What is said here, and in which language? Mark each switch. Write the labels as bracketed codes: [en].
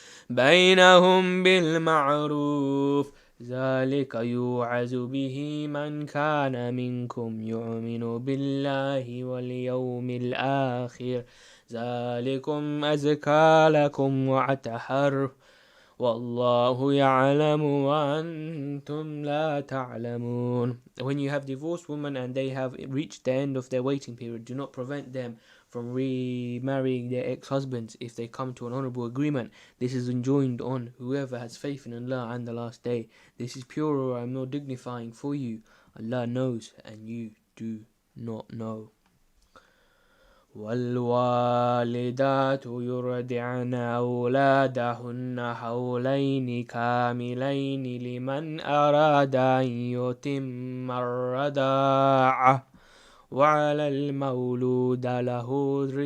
[ar] بينهم بالمعروف ذلك يوعظ به من كان منكم يؤمن بالله واليوم الآخر ذلكم أزكى لكم وأطهر والله يعلم وأنتم لا تعلمون. [en] When you have divorced women and they have reached the end of their waiting period, do not prevent them from remarrying their ex-husbands if they come to an honorable agreement. This is enjoined on whoever has faith in Allah and the last day. This is purer and more dignifying for you. Allah knows and you do not know. [ar] والوالدات يرضعن أولادهن حولين كاملين لمن أراد أن يتم الرضاعة وعلى المولود له